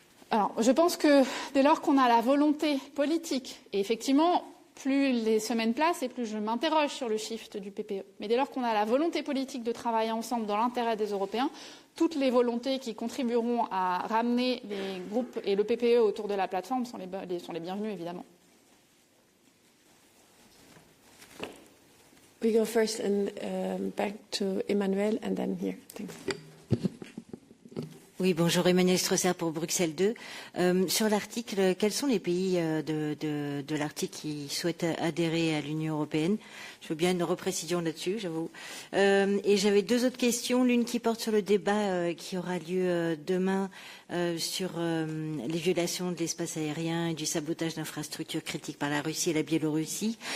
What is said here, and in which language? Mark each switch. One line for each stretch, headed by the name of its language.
French: Alors, je pense que dès lors qu'on a la volonté politique, et effectivement, plus les semaines passent et plus je m'interroge sur le shift du PPE, mais dès lors qu'on a la volonté politique de travailler ensemble dans l'intérêt des Européens, toutes les volontés qui contribueront à ramener les groupes et le PPE autour de la plateforme sont les bienvenues, évidemment.
English: We go first and back to Emmanuel and then here. Thanks.
French: Oui, bonjour, Emmanuel Strosser pour Bruxelles 2. Sur l'article, quels sont les pays de l'Arctique qui souhaitent adhérer à l'Union européenne? Je veux bien une reprécision là-dessus, j'avoue. Et j'avais deux autres questions, l'une qui porte sur le débat qui aura lieu demain sur les violations de l'espace aérien et du sabotage d'infrastructures critiques par la Russie et la Biélorussie.